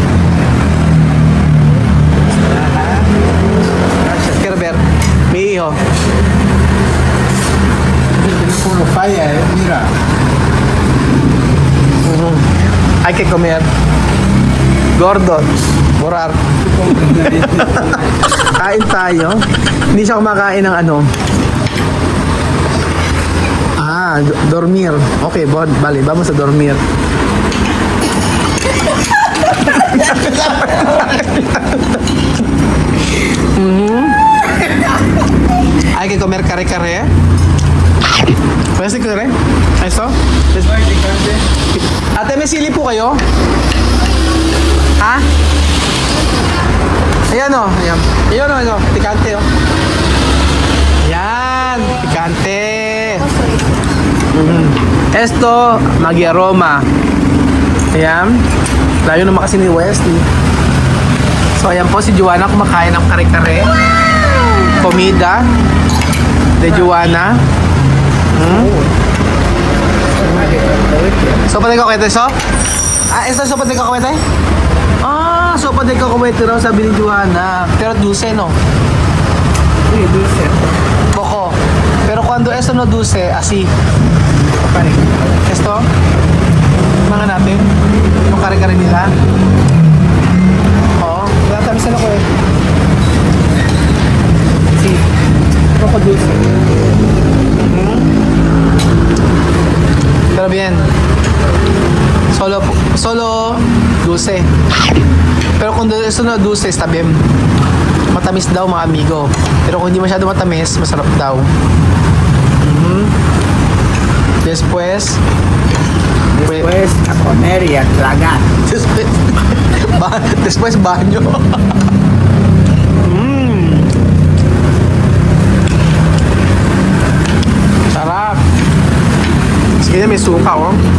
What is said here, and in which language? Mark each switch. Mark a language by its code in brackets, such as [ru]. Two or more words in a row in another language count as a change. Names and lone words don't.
[es] Gracias. Quiero ver. Mi hijo. El teléfono falla, mira. Hay que comer. Gordo. [tl] Borar. Kain tayo. Hindi siya kumakain ng ano. [es] Dormir. Okay, vale, vamos a dormir. Hay que comer kare-kare. ¿Puedes comer? ¿Eso? [tl] Ate, may sili po kayo? Ha? Ayan o. Ayan. Ayan o. Ayan. Pikante o. Ayan. Pikante. Esto, magi-aroma. Ayan. Layo naman kasi ni Wesley. So, ayan po si Joanna kumakain ng kare-kare. [es] Comida de Joanna. Sopa de kakwete, so? [tl] Ito [es] sopa de kakwete? Sopa de kakwete [tl] raw sabi ni Joanna. [es] Pero dulce, no? Sí, dulce. Poco. Pero cuando esto no dulce, así. Esto, [tl] mga natin, yung kare-kare nila. Oo, natamisan ako eh. Si, [es] poco dulce. Pero bien, solo dulce. Pero kung esto no dulce, está bien. [tl] Matamis daw mga amigo. Pero kung hindi masyado matamis, masarap daw. [es] Después a comer y a tragar. Después baño. [tl] Sarap. Sige, may suka, oh.